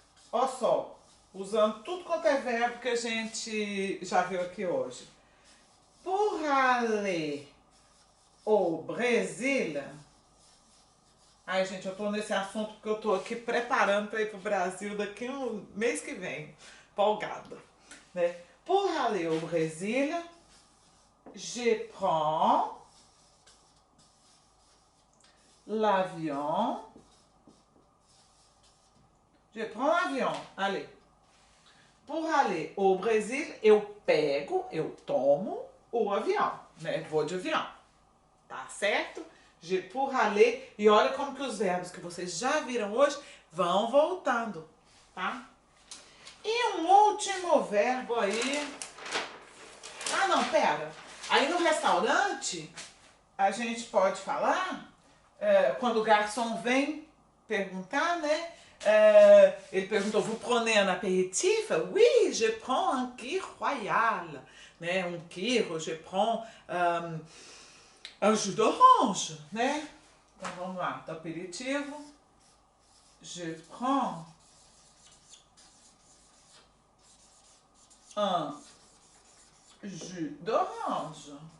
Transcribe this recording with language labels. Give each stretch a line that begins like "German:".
Portuguese: Ó só, usando tudo quanto é verbo que a gente já viu aqui hoje.
French: Pour aller au Brésil.
Portuguese: Ai, gente, eu tô nesse assunto porque eu tô aqui preparando para ir pro Brasil daqui um mês que vem. Empolgada, né?
French: Pour aller au Brésil, je prends l'avion. Je prends l'avion. Allez. Pour aller au Brésil,
Portuguese: eu pego, eu tomo o avião, né? Vou de avião. Tá certo?
French: Je pour aller.
Portuguese: E olha como que os verbos que vocês já viram hoje vão voltando, tá? E um último verbo aí. Ah, não, pera. Aí no restaurante, a gente pode falar, quando o garçom vem perguntar, né? Ele perguntou,
French: vous prenez un apéritif? Oui, je prends un kir royal. Né? Um kir, je prends un jus d'orange, né?
Portuguese: Então vamos lá, do aperitivo.
French: Je prends un jus d'orange.